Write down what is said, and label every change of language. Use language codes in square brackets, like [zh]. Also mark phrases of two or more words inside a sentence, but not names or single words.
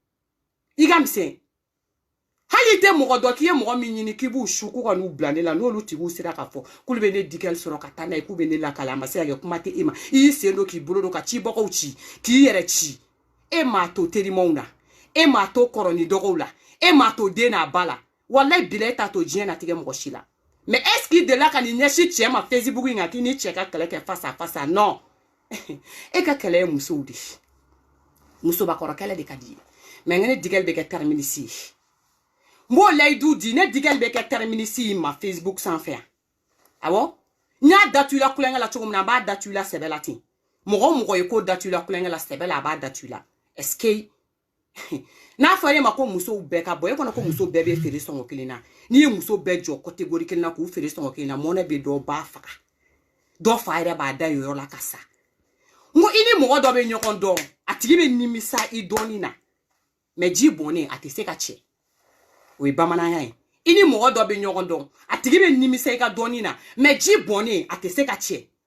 [bm] hali tɛ mɔgɔ dɔ k'i ye mɔgɔ min ɲini k'i b'u su k'u ka n'u bila ne la n'olu tigiw sera k'a fɔ k'olu bɛ ne digɛli sɔrɔ ka taa n'a ye k'u bɛ ne lakale a ma se ka kɛ kuma tɛ e ma i y'i sen don k'i bolo don ka cibagaw ci k'i yɛrɛ ci e m'a to terimaw na e m'a to kɔrɔni dɔgɔw la e m'a to den n'a ba la walayi bila e t'a to diɲɛ na tigɛ mɔgɔ si la [fr] mais est-ce qu'il [bm] delila ka nin ɲɛsin cɛ ma Facebook in kan k'i ni cɛ ka kɛlɛ kɛ [fr] face à face non [bm] e ka kɛlɛ ye musow de musobakɔrɔ kɛlɛ de ka di ye mais ne digɛli bɛ kɛ terminus ye m'o layidu di ne digɛli bɛ kɛ terminus ma Facebook sanfɛ yan awɔ n y'a datu la kulonkɛ la cogo min na a b'a datu la sɛbɛ la ten mɔgɔ o mɔgɔ ye ko datu la kulonkɛ la sɛbɛ la a b'a datu la [fr] est-ce que [bm] n'a fɔra e ma ko musow bɛɛ ka bɔ e kɔnɔ ko muso bɛɛ bɛ feere sɔngɔ kelen na n'i ye muso bɛɛ jɔ catégorie kelen na k'u feere sɔngɔ kelen na mɔnɛ bɛ dɔ b'a faga dɔ fa yɛrɛ b'a da yɔrɔ la ka sa n ko i ni mɔgɔ dɔ bɛ ɲɔgɔn dɔn a tigi bɛ nimisa i dɔɔnin na mais ji bɔnnen a tɛ se ka cɛ o ye bamananya ye i ni mɔgɔ dɔ bɛ ɲɔgɔn dɔn a tigi bɛ nimisa i ka dɔɔnin na mais ji bɔnnen a tɛ se ka cɛ